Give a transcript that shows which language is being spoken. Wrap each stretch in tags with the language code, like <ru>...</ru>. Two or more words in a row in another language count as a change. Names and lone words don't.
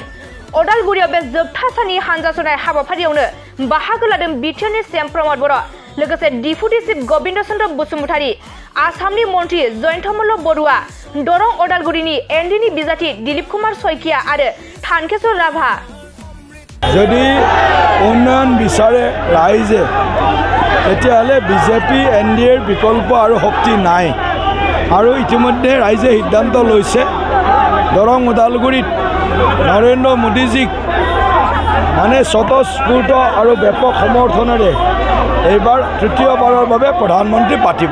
<brx>अदालगुरियाव बे जोबथा साननि हानजा सुनाय हाबाफारियावनो बाहागो लादों बिटिआरनि सीएम प्रमद बर' लोगोसे डिपुटि चिफ गोविंद चन्द्र बसुमतारी, आसामनि मन्त्रि जयन्तमल्ल बरुवा, दरं अदालगुरिनि एनडिनि बिजाथि दिलीप कुमार सयकिया आरो थानकेश्वर राभा।</brx> <as>যদি উন্নয়ন বিচাৰে ৰাইজে তেতিয়াহ'লে বিজেপি এনডিএৰ বিকল্প আৰু শক্তি নাই আৰু ইতিমধ্যে ৰাইজে সিদ্ধান্ত লৈছে দৰং ওদালগুৰিত নৰেন্দ্ৰ মোদীজীক মানে স্বতঃস্ফূৰ্ত আৰু ব্যাপক সমৰ্থনেৰে এইবাৰ তৃতীয়বাৰৰ বাবে প্ৰধানমন্ত্ৰী পাতিব।</as>